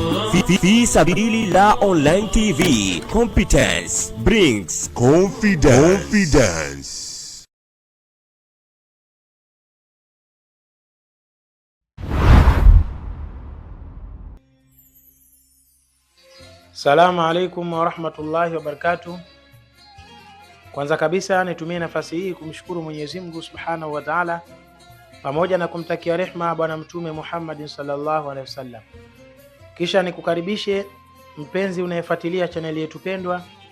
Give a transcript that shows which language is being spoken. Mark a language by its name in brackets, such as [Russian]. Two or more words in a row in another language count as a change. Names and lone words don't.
[English] Fi Sabilillah Online TV. Competence brings confidence. [Arabic] السلام عليكم ورحمة الله وبركاته. [Swahili] Kwanza kabisa nitumie nafasi hii kumshukuru Mwenyezi Mungu [Arabic] سبحانه وتعالى, [Swahili] pamoja na kumtakia rehma Bwana Mtume Muhammad [Arabic] صلى الله عليه وسلم. [Swahili] Kisha nikukaribishe mpenzi unayefuatilia chaneli yetu pendwa.